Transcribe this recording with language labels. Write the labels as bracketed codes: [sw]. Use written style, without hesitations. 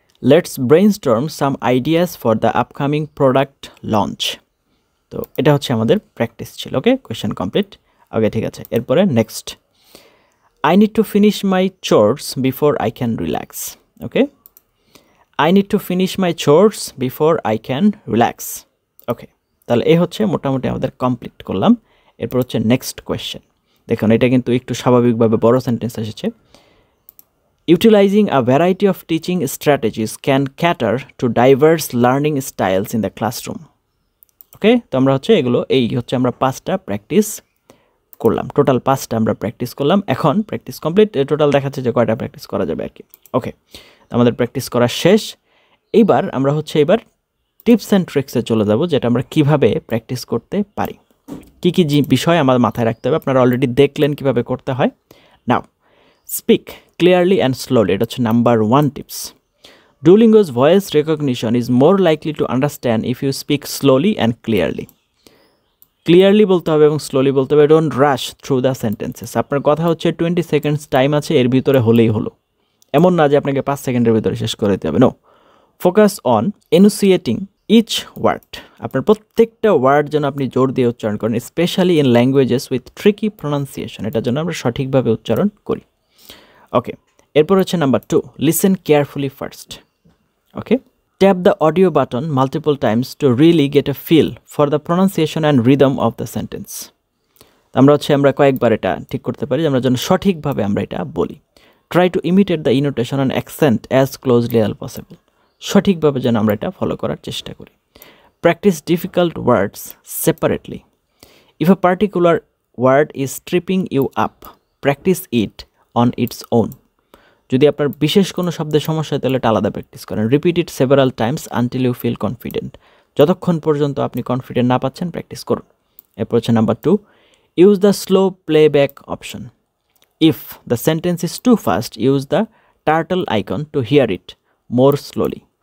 [en] Let's brainstorm some ideas for the upcoming product launch. [bn] তো এটা হচ্ছে আমাদের প্র্যাকটিস ছিল। ওকে, [en] question complete. [bn] Okay, ঠিক আছে। [en] এরপরে next, I need to finish my chores before I can relax. Okay, I need to finish my chores before I can relax. [bn] Okay, তাহলে এই হচ্ছে মোটামুটি আমাদের কমপ্লিট করলাম। এরপর হচ্ছে নেক্সট কোয়েশ্চেন। দেখুন এটা কিন্তু একটু স্বাভাবিকভাবে বড় সেন্টেন্স এসেছে। [en] Utilizing a variety of teaching strategies can cater to diverse learning styles in the classroom. [bn] ওকে, তো আমরা হচ্ছে এগুলো এই হচ্ছে আমরা 5টা প্র্যাকটিস করলাম। টোটাল 5টা আমরা প্র্যাকটিস করলাম। এখন প্র্যাকটিস কমপ্লিট। টোটাল দেখাচ্ছে যে কয়টা প্র্যাকটিস করা যাবে আর কি। ওকে, আমাদের প্র্যাকটিস করা শেষ। এইবার আমরা হচ্ছে টিপস অ্যান্ড ট্রিক্সে চলে যাব, যেটা আমরা কিভাবে প্র্যাকটিস করতে পারি, কি কি বিষয় আমার মাথায় রাখতে হবে। আপনারা অলরেডি দেখলেন কিভাবে করতে হয়। [en] Now speak clearly and slowly. [bn] এটা হচ্ছে number 1 tips. [en] Duolingo's voice recognition is more likely to understand if you speak slowly and clearly. [bn] Clearly বলতে হবে এবং স্লোলি বলতে হবে। [en] Don't rush through the sentences. [bn] আপনার কথা হচ্ছে 20 সেকেন্ডস টাইম আছে, এর ভিতরে হলেই হলো, এমন না যে আপনাকে 5 সেকেন্ডের ভিতরে শেষ করে দিতে হবে। [en] No, focus on enunciating each word. [bn] আপনার প্রত্যেকটা ওয়ার্ড যেন আপনি জোর দিয়ে উচ্চারণ করেন, [en] Specially in languages with tricky pronunciation. [bn] এটার জন্য আমরা সঠিকভাবে উচ্চারণ করি। ওকে, এরপর হচ্ছে number 2, [en] Listen carefully first. Okay, tap the audio button multiple times to really get a feel for the pronunciation and rhythm of the sentence. [bn] আমরা কয়েকবার এটা ঠিক করতে পারি, আমরা যেন সঠিকভাবে আমরা এটা বলি। [en] Try to imitate the intonation and accent as closely as possible. [bn] সঠিকভাবে যেন আমরা এটা ফলো করার চেষ্টা করি। [en] Practice difficult words separately. If a particular word is tripping you up, practice it on its own. [bn] যদি আপনার বিশেষ কোনো শব্দের সমস্যা হয় তাহলে এটা আলাদা প্র্যাকটিস করেন। [en] Repeat it several times until you feel confident. [bn] যতক্ষণ পর্যন্ত আপনি কনফিডেন্ট না পাচ্ছেন প্র্যাকটিস করুন। এরপর হচ্ছে number 2, [en] Use the slow playback option. If the sentence is too fast, use the turtle icon to hear it more slowly.